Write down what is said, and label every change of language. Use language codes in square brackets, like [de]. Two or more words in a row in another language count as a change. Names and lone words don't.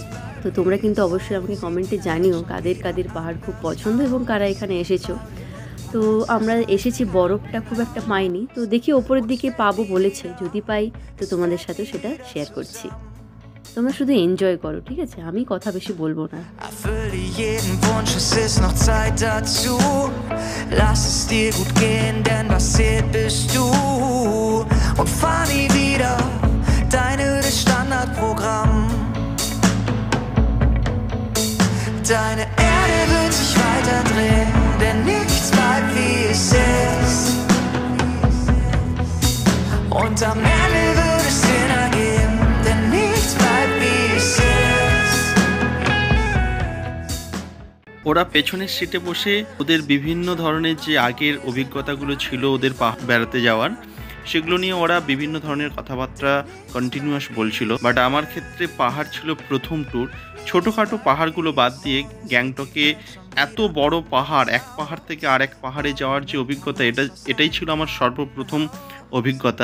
[bn] তো তোমরা কিন্তু অবশ্যই আমাকে কমেন্টে জানিও কাদের কাদের পাহাড় খুব পছন্দ এবং কারা এখানে এসেছো। তো আমরা এসেছি, বরফটা খুব একটা পাইনি, তো দেখি ওপরের দিকে পাবো বলেছে, যদি পাই তো তোমাদের সাথে সেটা শেয়ার করছি। তোমরা শুধু এনজয় করো, ঠিক আছে, আমি কথা বেশি বলবো না। [de] Erfülle jeden Wunsch, es ist noch Zeit dazu. Lass es dir gut gehen, denn was zählt bist du. Und fahr nie wieder dein ödes Standardprogramm. Deine Erde wird sich weiter drehen, denn nichts bleibt wie es ist. Und am Ende wird es Sinn ergeben, denn nichts bleibt wie es ist. [bn] ওরা পেছনের সিটে বসে ওদের বিভিন্ন ধরনের যে আগের অভিজ্ঞতাগুলো ছিল ওদের বেড়াতে যাওয়ার, সেগুলো নিয়ে ওরা বিভিন্ন ধরনের কথাবার্তা কন্টিনিউয়াস বলছিল। বাট আমার ক্ষেত্রে পাহাড় ছিল প্রথম ট্যুর। ছোটোখাটো পাহাড়গুলো বাদ দিয়ে গ্যাংটকে এত বড় পাহাড়, এক পাহাড় থেকে আরেক পাহাড়ে যাওয়ার যে অভিজ্ঞতা, এটাই ছিল আমার সর্বপ্রথম অভিজ্ঞতা।